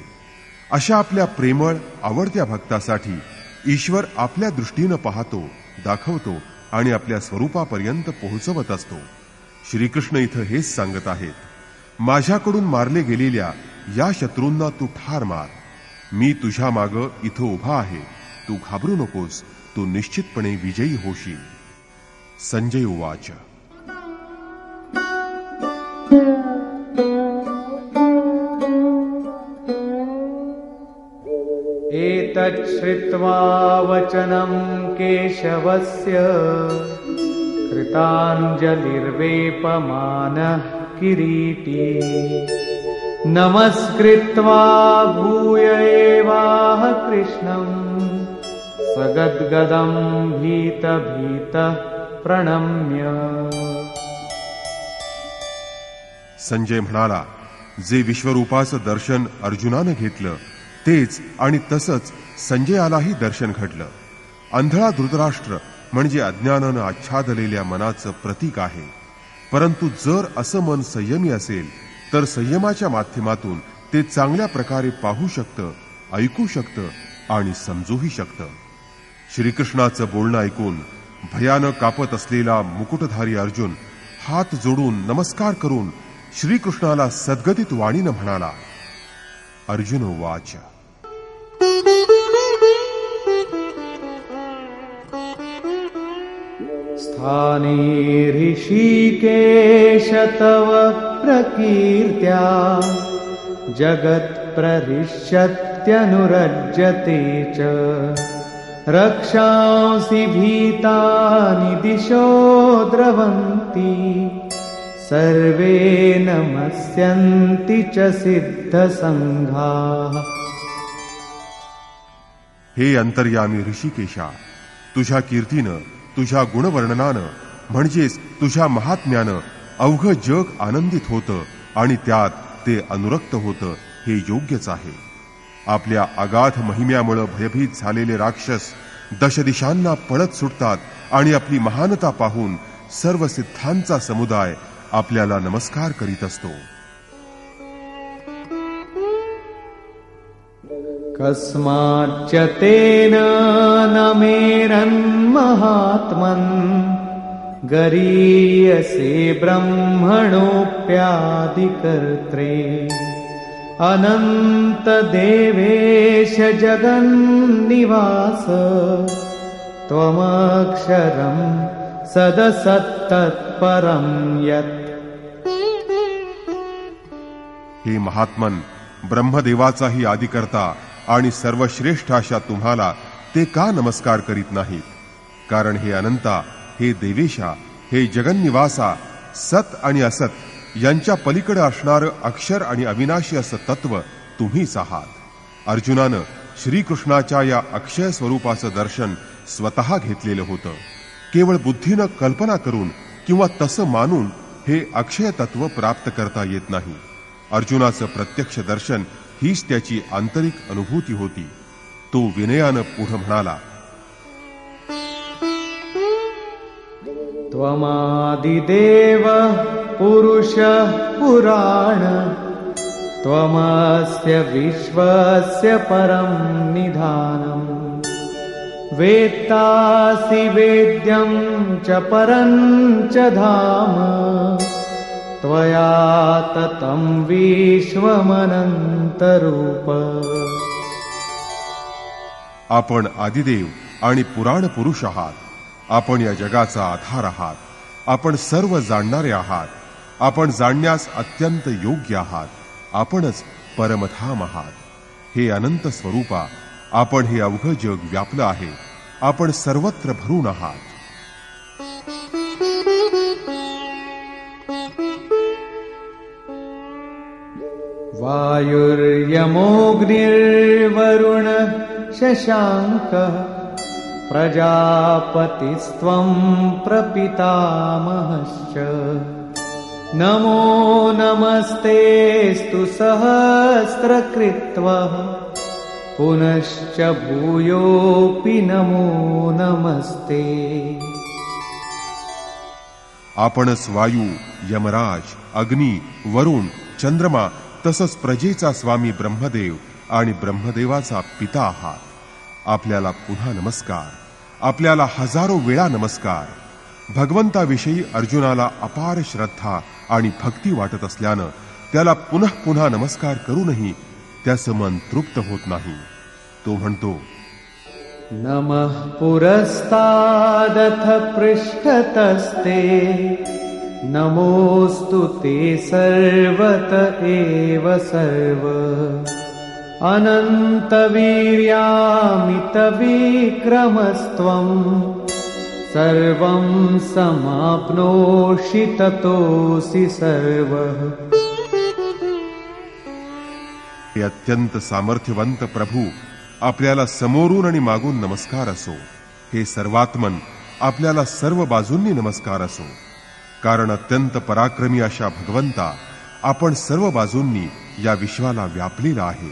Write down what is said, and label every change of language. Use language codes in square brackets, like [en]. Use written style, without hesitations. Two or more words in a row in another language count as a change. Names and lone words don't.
[mr] अशा आपल्या प्रेमळ, आवडत्या भक्तासाठी ईश्वर आपल्या दृष्टीनं पाहतो, दाखवतो आणि आपल्या स्वरूपापर्यंत पोहोचवत असतो. श्रीकृष्ण इथं हेच सांगत आहेत, माझ्याकडून मारले गेलेल्या या शत्रूंना तू ठार मार. मी तुझ्या माग इथं उभा आहे. तू घाबरू नकोस. तू निश्चितपणे विजयी होशील. [sa] संजय उवाच. एतत् श्रुत्वा वचनं केशवस्य कृताञ्जलिर्वेपमानः किरीटी नमस्कृत्वा भूय एवाह कृष्णं सगद्गदं भीतभीतः प्रणम्य. [mr] संजय म्हणाला, जे विश्वरूपाचं दर्शन अर्जुनानं घेतलं तेच आणि तसंच संजयालाही दर्शन घडलं. अंधळा धृतराष्ट्र म्हणजे अज्ञानानं आच्छादलेल्या मनाचं प्रतीक आहे. परंतु जर असं मन संयमी असेल तर संयमाच्या माध्यमातून ते चांगल्या प्रकारे पाहू शकतं, ऐकू शकतं आणि समजूही शकतं. श्रीकृष्णाचं बोलणं ऐकून भयानं कापत असलेला मुकुटधारी अर्जुन हात जोडून नमस्कार करून श्रीकृष्णाला सद्गदित वाणीनं म्हणाला. [sa] अर्जुन उवाच. स्थाने ऋषिकेश तव प्रकीर्त्या जगत्प्रहृष्यत्यनुरज्यते च रक्षांसि भीतानि दिशो द्रवन्ति सर्वे नमस्यन्ति च सिद्धसंघाः. [mr] हे अंतर्यामी ऋषिकेशा, तुझ्या कीर्तीनं, तुझ्या गुणवर्णनानं म्हणजेच तुझ्या महात्म्यानं अवघं जग आनंदित होतं आणि त्यात ते अनुरक्त होतं, हे योग्यच आहे. आपल्या अगाध महिम्यामुळे भयभीत झालेले राक्षस दशदिशांना पळत सुटतात आणि आपली महानता पाहून सर्व सिद्धांचा समुदाय आपल्याला नमस्कार करीत असतो. [sa] कस्माच्च तेन न मेरन्महात्मन् गरीयसे ब्रह्मणोऽप्यादिकर्त्रे अनन्तदेवेश जगन्निवास त्वमक्षरं सदसत्तत्परं यत्. [mr] हे महात्मन, ब्रह्मदेवाचाही आदिकर्ता आणि सर्वश्रेष्ठ अशा तुम्हाला ते का नमस्कार करीत नाहीत? कारण हे अनंता, हे देवेशा, हे जगन्निवासा, सत आणि असत यांच्या पलीकडे असणारं अक्षर आणि अविनाशी असं तत्व तुम्हीच आहात. अर्जुनानं श्रीकृष्णाच्या या अक्षय स्वरूपाचं दर्शन स्वतः घेतलेलं होतं. केवळ बुद्धीनं कल्पना करून किंवा तसं मानून हे अक्षय तत्व प्राप्त करता येत नाही. अर्जुनाचं प्रत्यक्ष दर्शन हीच त्याची आंतरिक अनुभूती होती. तो विनयानं पुढे म्हणाला. [sa] त्वमादिदेव पुरुषः पुराण त्वमस्य विश्वस्य परं निधानम् वेत्तासि वेद्यं च परं च धाम त्वया ततं विश्वमनन्तरूप. [mr] आपण आदिदेव आणि पुराण पुरुष आहात. आपण या जगाचा आधार आहात. आपण सर्व जाणणारे आहात. आपण जाणण्यास अत्यंत योग्य आहात. आपणच परमधाम आहात. हे अनंत स्वरूपा, आपण हे अवघं जग व्यापलं आहे. आपण सर्वत्र भरून आहात. [sa] वायुर्यमोऽग्निर्वरुण शशाङ्कः प्रजापतिस्त्वं प्रपितामहश्च नमो नमस्तेस्तु सहस्रकृत्वः पुनश्च भूयोऽपि नमो नमस्ते. [mr] आपणच वायू, यमराज, अग्नी, वरुण, चंद्रमा तसंच प्रजेचा स्वामी ब्रह्मदेव आणि ब्रह्मदेवाचा पिता आहात. आपल्याला पुन्हा नमस्कार. आपल्याला हजारो वेळा नमस्कार. भगवंताविषयी अर्जुनाला अपार श्रद्धा आणि भक्ती वाटत असल्यानं त्याला पुन्हा पुन्हा नमस्कार करूनही त्याचं मन तृप्त होत नाही. तो म्हणतो, [sa] नमः पुरस्तादथ पृष्ठतस्ते नमोस्तु ते सर्वत एव सर्व अनन्तवीर्यामितविक्रमस्त्वं सर्वं समाप्नोषि ततोऽसि सर्वः. [mr] हे अत्यंत सामर्थ्यवंत प्रभू, आपल्याला समोरून आणि मागून नमस्कार असो. हे सर्वात्मन, आपल्याला सर्व बाजूंनी नमस्कार असो. कारण अत्यंत पराक्रमी अशा भगवंता, आपण सर्व बाजूंनी या विश्वाला व्यापलेला आहे.